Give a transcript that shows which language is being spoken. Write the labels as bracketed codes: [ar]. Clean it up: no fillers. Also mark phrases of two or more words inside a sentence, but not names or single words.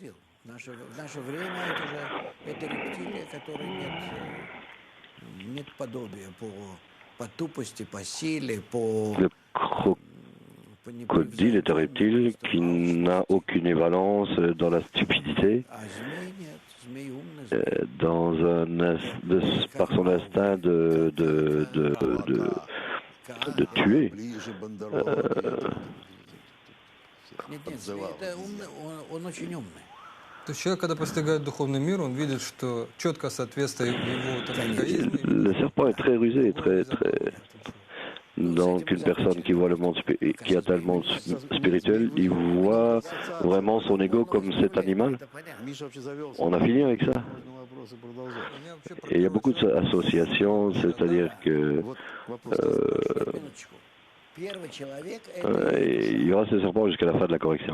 [fr] Le crocodile est un reptile qui n'a aucune évalence dans la stupidité, par son instinct de tuer. [ru] То есть человек, когда постигает духовный мир, он видит, что четкое соответствие его эгоизму. [fr] Le serpent est très rusé, très. Donc une personne qui voit le monde, qui atteint le monde spirituel, il voit vraiment son ego comme cet animal. On a fini avec ça. Et il y a beaucoup d'associations, c'est-à-dire que il y aura ce serpent jusqu'à la fin de la correction.